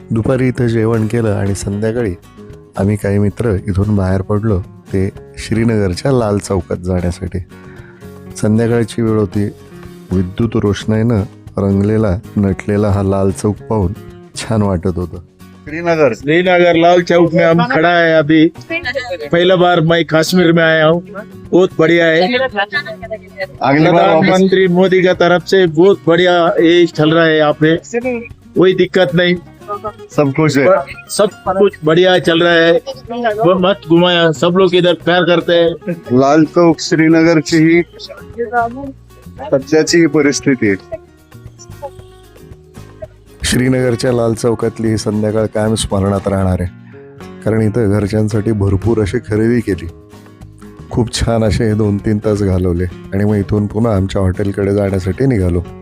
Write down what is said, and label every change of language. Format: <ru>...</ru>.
<mr>दुपारी इथं जेवण केलं आणि संध्याकाळी आम्ही काही मित्र इथून बाहेर पडलो ते श्रीनगरच्या लाल चौकात जाण्यासाठी. संध्याकाळची वेळ होती. विद्युत रोषणाईनं रंगलेला नटलेला हा लाल चौक पाहून छान वाटत होतं.</mr> <hi>श्रीनगर लाल चौक में हम खड़ा है अभी. पहला बार मैं कश्मीर में आया हूँ. बहुत बढ़िया है. प्रधानमंत्री मोदी का तरफ से बहुत बढ़िया ये चल रहा है यहाँ पे. कोई दिक्कत नहीं, सब खुश है, सब कुछ बढ़िया चल रहा है. वो मस्त घुमाया, सब लोग इधर प्यार करते हैं.</hi> <mr>लाल चौक श्रीनगरची ही सध्याची परिस्थिती आहे. श्रीनगरच्या लाल चौकातली ही संध्याकाळ कायम स्मरणात राहणार आहे, कारण इथं घरच्यांसाठी भरपूर अशी खरेदी केली. खूप छान असे 2-3 तास घालवले आणि मग इथून पुन्हा आमच्या हॉटेलकडे जाण्यासाठी निघालो.</mr>